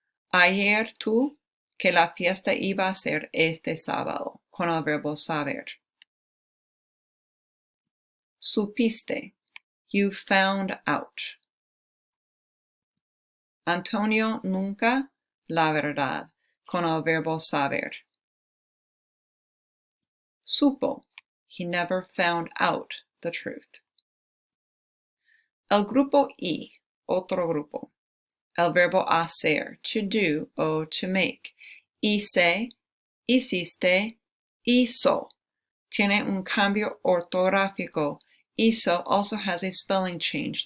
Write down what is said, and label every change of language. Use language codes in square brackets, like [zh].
[es] Ayer tú que la fiesta iba a ser este sábado, con el verbo saber. Supiste. [en] You found out. [es] Antonio nunca la verdad, con el verbo saber. Supo. [en] He never found out the truth. [es] El grupo I, otro grupo. El verbo hacer, [en] to do [es] o [en] to make. [es] Hice, hiciste, hizo. Tiene un cambio ortográfico. [en] Hizo also has a spelling change.